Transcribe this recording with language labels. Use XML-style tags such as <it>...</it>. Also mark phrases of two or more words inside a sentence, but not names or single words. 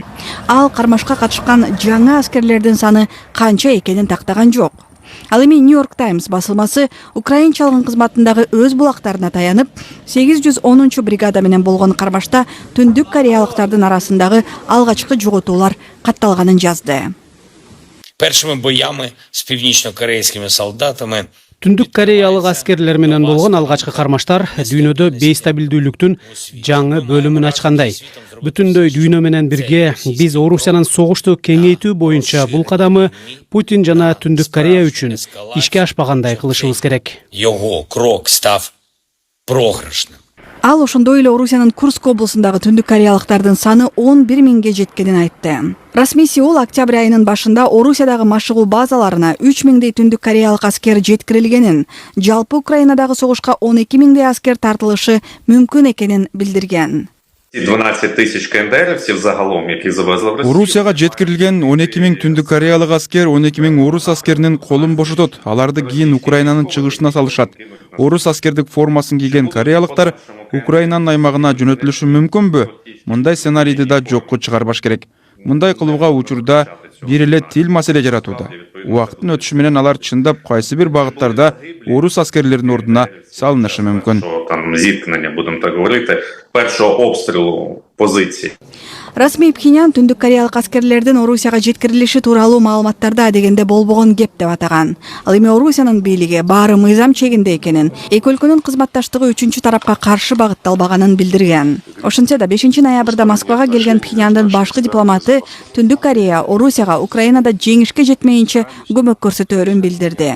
<ky>Ал кармашка катышкан жаңы аскерлердин саны канча экенин тактаган жок. Ал эми New York Times басылмасы Украин чалгын кызматындагы өз булактарына таянып, 810 бригада менен болгон кармашта түндүк кореялыктардын арасындагы алгачкы жоготуулар катталганын жазды.</ky> <uk>Першими боями з північно-корейськими солдатами</uk> <ky>Түндүк кореялык аскерлер менен болгон алгачкы кармаштар дүйнөдө бейстабилдүүлүктүн жаңы бөлүмүн ачкандай. Бүтүндөй дүйнө менен бирге биз Орусиянын согушту кеңейтүү боюнча бул кадамы Путин жана Түндүк Корея үчүн ишке ашпагандай кылышыбыз керек.</ky> <uk>Його крок став програшным.</uk> <ky>Ал ошондой эле Орусиянын Курск облусундагы түндүк кореялыктардын саны 11 миңге жеткенин айтты. Расмий Сеул октябрь айынын башында Орусиядагы машыгуу базаларына 3 миңдей түндүк кореялык аскер жеткирилгенин, жалпы Украинадагы согушка 12 миңдей аскер тартылышы мүмкүн экенин билдирген.</ky> <uk>12</uk> <ru>тысяч КНДРовцев</ru> <uk>загалом, які завезли в Росію.</uk> <ky>Орусияга жеткирилген 12 миң түндүк кореялык аскер 12 миң орус аскеринин колун бошотот. Аларды кийин Украинанын чыгышына салышат. Орус аскердик формасын кийген кореялыктар Украинанын аймагына жөнөтүлүшү мүмкүнбү? Мындай сценарийди да жокко чыгарбаш керек. Мындай кылууга учурда бир эле тил маселе жаратууда. Убакыттын өтүшү менен алар чындап кайсы бир багыттарда орус аскерлеринин ордуна салынышы мүмкүн.</ky> <uk>Там зіткнення, будемо так говорити, першого обстрілу позиції.</uk> <ky>Расмий Пхеньян түндүк кореялык аскерлердин Орусияга жеткирилиши тууралуу маалыматтарда дегенде болбогон кеп деп атаган. Ал эми Орусиянын бийлиги баары мыйзам чегинде экенин, эки өлкөнүн кызматташтыгы үчүнчү тарапка каршы багытталбаганын билдирген. Ошентсе да 5 ноябрда Москвага келген Пхеньяндын башкы дипломаты Түндүк Корея Орусияга Украинада жеңишке жетмейинче көмөк көрсөтөөрүн билдирди.</ky>